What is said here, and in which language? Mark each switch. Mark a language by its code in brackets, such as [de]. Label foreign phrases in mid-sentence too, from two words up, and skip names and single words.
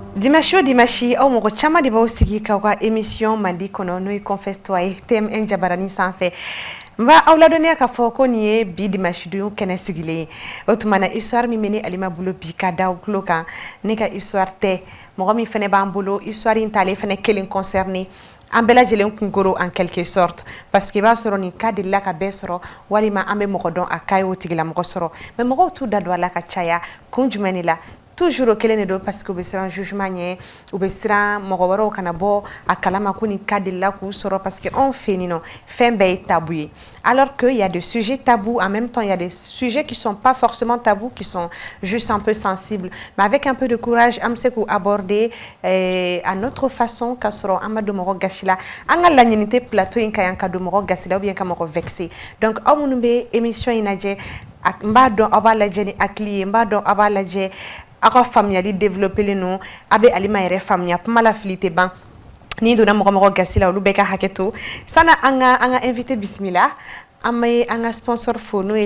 [bm] Dimanche o dimanche aw mɔgɔ caman de b'aw sigi k'aw ka émission mandi kɔnɔ n'o ye Confesse-toi ye TMN jabaranin sanfɛ n b'a aw ladɔnniya k'a fɔ ko nin ye bi dimanche don kɛnɛ sigilen ye o tuma na histoire min bɛ ne Alima bolo bi ka da aw tulo kan ne ka histoire tɛ mɔgɔ min fɛnɛ b'an bolo histoire in t'ale fɛnɛ kelen concerné an bɛɛ lajɛlen kunkoro [fr] en quelque sorte parce que [bm] i b'a sɔrɔ nin cas delila ka bɛɛ sɔrɔ walima an bɛ mɔgɔ dɔn a cas ye o tigilamɔgɔ sɔrɔ mais mɔgɔw t'u da don a la ka caya kun jumɛn de la toujours o kelen de don [fr] parce que [bm] u bɛ siran jugement ɲɛ u bɛ siran mɔgɔ wɛrɛw kana bɔ a kalama ko nin cas delila k'u sɔrɔ [fr] parce que [bm] anw fɛ yen nɔ fɛn bɛɛ ye tabou ye [fr] alors que il y a des sujets tabous en même temps il y a des sujets qui sont pas forcément tabous qui sont juste un peu sensibles mais avec un peu de courage [bm] an bɛ se k'u aborder [fr] à notre façon [bm] k'a sɔrɔ an ma don mɔgɔ gasi la an ka laɲini tɛ plateau in ka yan ka don mɔgɔ gasi la [fr] ou bien [bm] ka mɔgɔ vexer donc aw minnu bɛ émission in lajɛ n b'a dɔn aw b'a lajɛ ni hakili ye n b'a dɔn aw b'a lajɛ aw ka faamuyali développé non a bɛ Alima yɛrɛ faamuya kuma la fili tɛ ban ni donna mɔgɔ gasi la olu bɛɛ ka hakɛ to sana an ka invité bisimila an bɛ an ka sponsor fo n'o ye